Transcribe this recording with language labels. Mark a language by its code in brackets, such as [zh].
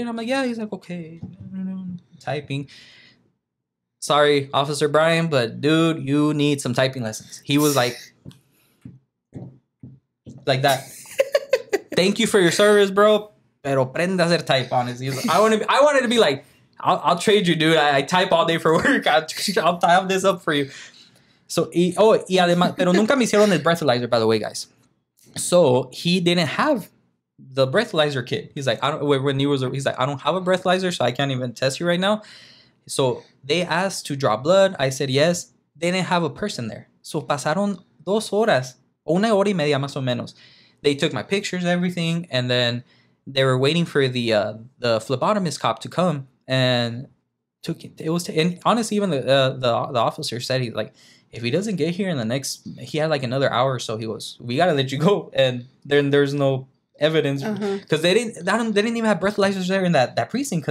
[en] And I'm like, yeah. He's like, okay. Typing. Sorry, Officer Brian, but dude, you need some typing lessons. He was like that. Thank you for your service, bro. [es] Pero prende a hacer [en] type, honestly. Like, I wanted to be like, I'll trade you, dude. I type all day for work. I'll type this up for you. [es] So, y además, pero nunca me hicieron el breathalyzer, [en] by the way, guys. So he didn't have the breathalyzer kit. He's like, he's like, I don't have a breathalyzer, so I can't even test you right now. So they asked to draw blood. I said yes. They didn't have a person there. [es] So pasaron 2 horas, 1 hora y media más o menos. [en] They took my pictures, everything, and then they were waiting for the phlebotomist cop to come and and honestly, even the officer said, he's like, if he doesn't get here in the next, he had like another hour or so. He goes, we gotta let you go, and then there's no evidence because they didn't even have breathalyzers there in that precinct.